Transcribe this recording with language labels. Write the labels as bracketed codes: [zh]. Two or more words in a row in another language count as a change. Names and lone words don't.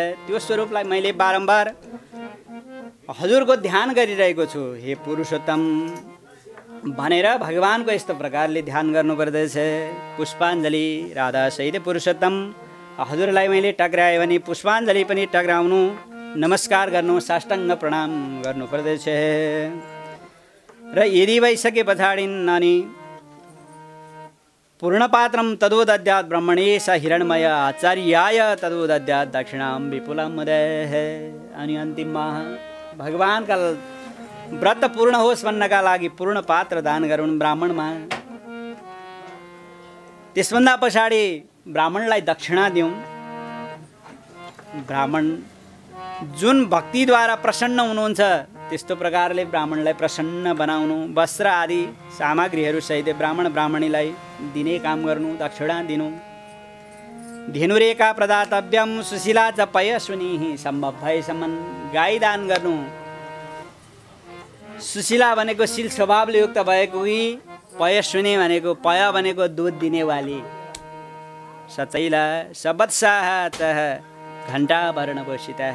[ne] त्यो स्वरूपलाई मैले बारम्बार हजुरको ध्यान गरिरहेको छु हे पुरुषोत्तम भनेर भगवानको यस्तो प्रकारले ध्यान गर्नुपर्दछ। पुष्पाञ्जली राधा सहित पुरुषोत्तम हजुरलाई मैले टक्राएँ भने पुष्पाञ्जली पनि टक्राउनु, नमस्कार गर्नु, साष्टाङ्ग प्रणाम गर्नुपर्दछ। र यदि भइसके पछाडि अनि [sa] पूर्णपात्रम तदोदद्यात् ब्रह्मणेश हिरणमय आचार्याय तदोदद्यात् दक्षिणां विपुलं मुदः। [ne] अनि अन्तिममा भगवानका व्रत पूर्ण होस् भन्नका लागि पूर्ण पात्र दान गरौँ ब्राह्मणमा। त्यसभन्दा पछाडि ब्राह्मणलाई दक्षिणा दिउँ। ब्राह्मण जुन भक्तिद्वारा प्रसन्न हुनुहुन्छ त्यस्तो प्रकारले ब्राह्मणलाई प्रसन्न बनाउनु, वस्त्र आदि सामग्रीहरू सहित ब्राह्मण ब्राह्मणीलाई दिने काम गर्नु, दक्षिणा दिनु। [sa] धेनुरेका प्रदातव्यम सुशीला च पयस्विनी, [ne] सम्भव भएसम्म गाई दान गर्नु। सुशीला भनेको शील स्वभावले युक्त भएको कि पयस्विनी भनेको पय भनेको दुध दिनेवाली। [sa] सचैला सबत्साह तह घण्टा वर्णभूषितः।